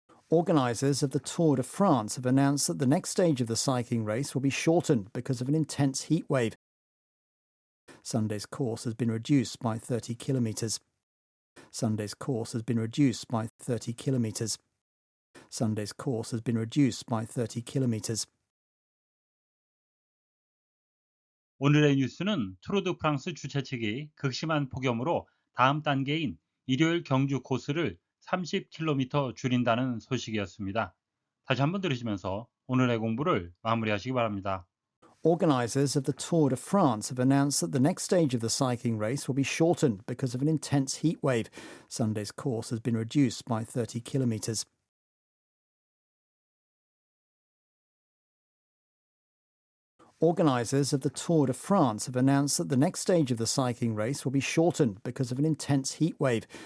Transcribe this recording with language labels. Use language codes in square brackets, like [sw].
[en] Organisers of the Tour de France have announced that the next stage of the cycling race will be shortened because of an intense heat wave. Sunday's course has been reduced by 30 kilometres. Sunday's course has been reduced by 30 kilometres. Sunday's course has been reduced by 30 kilometres. [ko] 오늘의 뉴스는 투르 드 프랑스 주최 측이 극심한 폭염으로 다음 단계인 일요일 경주 코스를 30km 줄인다는 소식이었습니다. 다시 한번 들으시면서 오늘의 공부를 마무리하시기 바랍니다. [en] Organisers of the Tour de France have announced that the next stage of the cycling race will be shortened because of an intense heat wave. Sunday's course has been reduced by 30 kilometres. Organisers of the Tour de France have announced that the next stage of the cycling race will be shortened because of an intense heat wave.